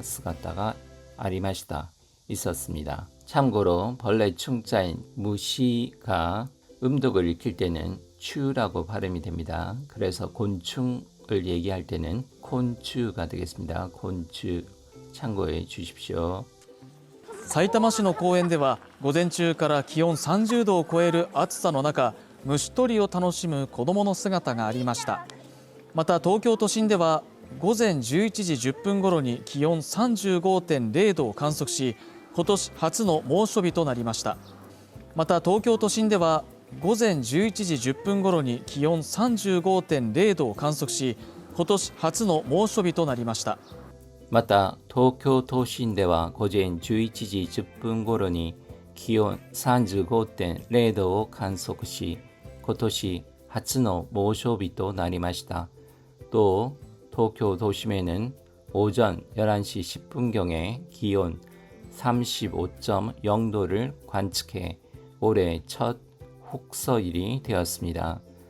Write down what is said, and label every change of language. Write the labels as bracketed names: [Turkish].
[Japanese] 스가타가 아리마시다 [Korean] 있었습니다. 참고로 벌레 충자인 무시가 음독을 읽힐 때는 추라고 발음이 됩니다. 그래서 곤충을 얘기할 때는 콘추가 되겠습니다. 콘추 참고해 주십시오. [Japanese] さいたま市の公園では午前中から気温30度を超える暑さの中、虫取りを楽しむ子どもの姿がありました。また東京都心では午前11時10分頃に気温 35.0 度を観測し、今年初の猛暑日となりました。また東京都心では午前11時10分頃に気温 35.0 度を観測し、今年初の猛暑日となりました。また東京都心では午前11時10分頃に気温 35.0 度を観測し、今年初の猛暑日となりました。 [Korean] 또 도쿄 도심에는 오전 11시 10분경에 기온 35.0도를 관측해 올해 첫 혹서일이 되었습니다.